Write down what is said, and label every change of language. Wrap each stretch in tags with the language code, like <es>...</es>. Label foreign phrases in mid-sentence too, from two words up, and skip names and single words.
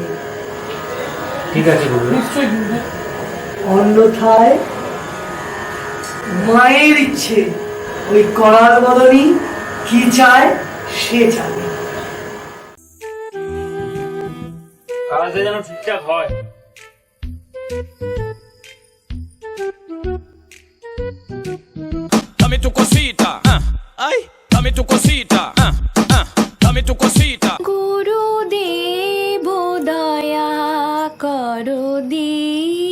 <bn>ঠিক আছে গুরুদেব। নিশ্চয়ই গুরুদেব। অন্যথায় মায়ের ইচ্ছে, ওই করার বদলই কি চায় সে জানে। কাজটা যেন ঠিকঠাক হয়।</bn> <es>Dame tu cosita, ay, dame tu cosita, dame tu cosita.</es> <bn>গুরুদেব দয়া করো দি</bn>